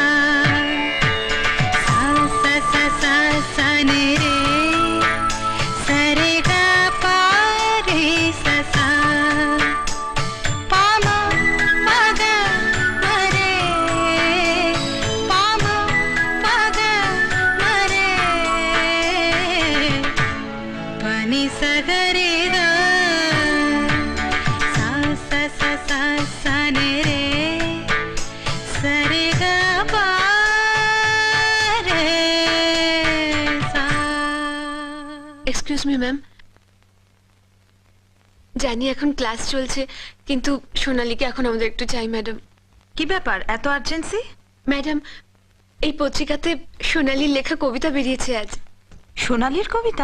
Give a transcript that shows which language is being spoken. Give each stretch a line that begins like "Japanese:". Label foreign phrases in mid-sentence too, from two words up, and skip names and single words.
English: सा सा सा सा सा ने रे सा रे गा पा रे सा सा पा मा पा गा मा रे पा मा पा गा मा रे pani sa ga re ga sa sa sa sa sa ne re sa re ga pa re sa excuse me ma'am,
Bangla: জানি এখন ক্লাস চলছে, কিন্তু সোনালীকে এখন আমাদের একটু চাই ম্যাডাম। কি ব্যাপার, এত আর্জেন্সি? ম্যাডাম, এই পত্রিকাতে সোনালীর লেখা কবিতা বেরিয়েছে আজ। সোনালীর কবিতা?